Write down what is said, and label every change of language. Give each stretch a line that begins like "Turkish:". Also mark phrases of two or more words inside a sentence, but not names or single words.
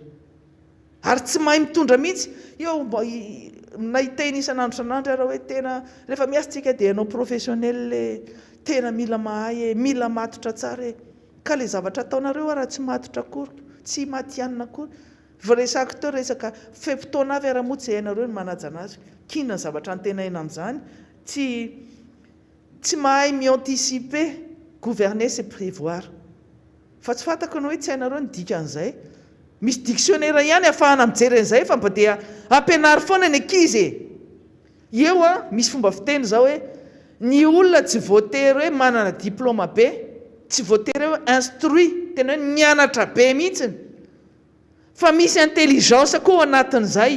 Malagasy: Ary tsy mahay mitondra mihitsy, eo nahiteny isan'andro raha hoe tena rehefa miasantsika dia ianao professionnel tena mila mahay, mila matotra tsara, ka le zavatra ataonareo raha tsy matotra akory, tsy matianina akory. Resaka teo resaka fe-potoana avy ara-motsy hainareo ny manaja anazy, kinona ny zavatra antenaina amin'izany, tsy mahay mi-anticiper,
French: gouverner c'est prévoir.
Malagasy: Fa tsy fantako ny hoe tsy hainareo ny dikan'izay. Misy dictionnaire ihany ahafahana mijery an'izay fa mba dia ampianary foana ny ankizy. Eo misy fomba fiteny zao hoe ny olona tsy voatery hoe manana diplôma be, tsy voatery hoe instruit, tena hoe nianatra be mihitsiny, fa misy intelligence koa anatin'izay.